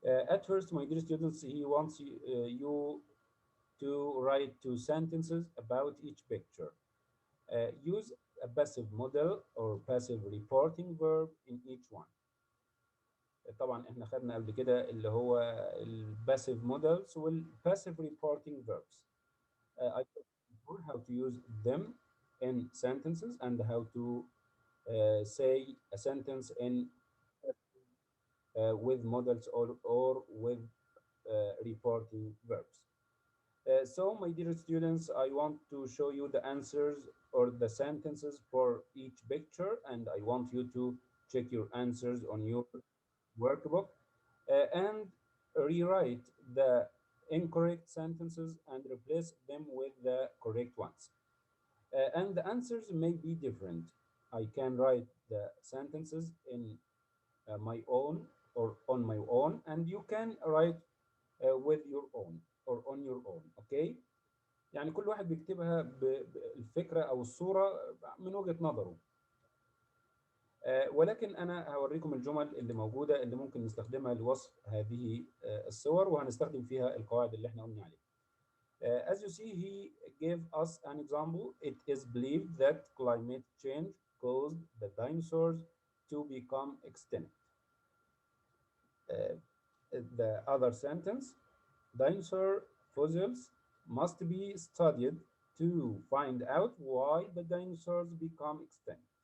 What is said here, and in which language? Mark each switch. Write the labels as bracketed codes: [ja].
[en] At first, my dear students, he wants you to write 2 sentences about each picture. Use a passive model or passive reporting verb in each one. [ar] طبعا احنا خدنا قبل كده اللي هو الباسيف مودلز والباسيف [en] reporting verbs. I told you before how to use them in sentences and how to say a sentence in with models or with reporting verbs. So, my dear students, I want to show you the answers or the sentences for each picture, and I want you to check your answers on your workbook and rewrite the incorrect sentences and replace them with the correct ones. And the answers may be different. I can write the sentences in my own or on my own, and you can write with your own or on your own. Okay. [ar] يعني كل واحد بيكتبها بالفكرة أو الصورة من وجهة نظره. ولكن أنا هوريكم الجمل اللي موجودة اللي ممكن نستخدمها لوصف هذه الصور وهنستخدم فيها القواعد اللي احنا قلنا عليها. [en] As you see, he gave us an example. It is believed that climate change caused the dinosaurs to become extinct. The other sentence, dinosaur fossils must be studied to find out why the dinosaurs become extinct.